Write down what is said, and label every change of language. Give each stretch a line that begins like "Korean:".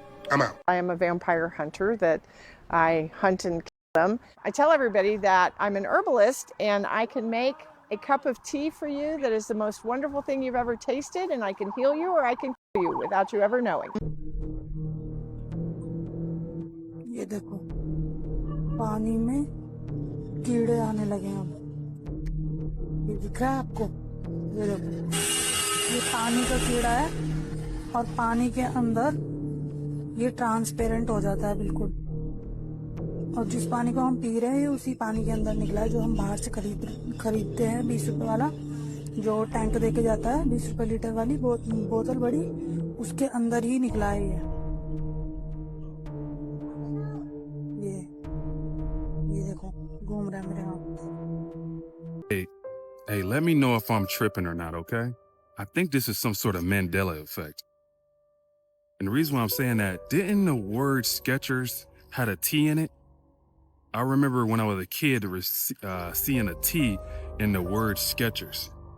English: I'm out. I am a vampire hunter that I hunt and kill them. I tell everybody that I'm an herbalist and I can make a cup of tea for you that is the most wonderful thing you've ever tasted, and I can heal you or I can kill you without you ever knowing.
Hindi: ये देखो पानी में कीड़े आने लगे हैं अब ये दिख रहा है आपको ये देखो ये पानी का कीड़ा है और पानी के अंदर ये ट्रांसपेरेंट हो जाता है बिल्कुल और जिस पानी को हम पी रहे हैं उसी पानी के अंदर निकला है जो हम बाहर से खरीदते हैं 20 रुपए वाला जो टैंक देके जाता है 20 रुपए लीटर वाली बोतल बड़ी उसके अंदर ही निकला है ये देखो घूम रहा है मेरे हाथ।
English: Hey, let me know if I'm tripping or not, okay? I think this is some sort of Mandela effect. And the reason why I'm saying that, didn't the word Skechers had a T in it? I remember when I was a kid, seeing a T in the word Skechers.